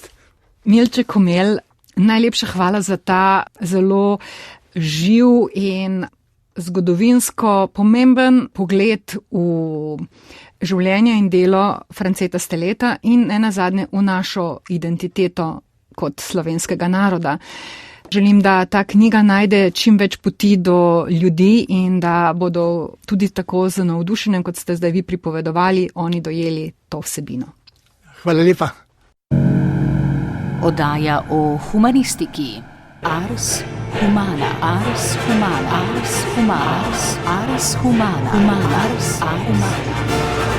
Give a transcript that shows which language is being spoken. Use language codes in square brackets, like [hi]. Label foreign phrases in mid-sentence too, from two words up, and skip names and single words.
[sl] Milče Komelj, najlepša hvala za ta zelo živ in zgodovinsko pomemben pogled v življenje in delo Franceta Steleta in nenazadnje v našo identiteto kot slovenskega naroda. Želim, da ta knjiga najde čim več poti do ljudi in da bodo tudi tako z navdušenjem, kot ste zdaj vi pripovedovali, oni dojeli to vsebino. Hvala lepa. Oddaja o humanistiki. [la] Ars humana, ars humana, ars humana, ars humana, ars humana.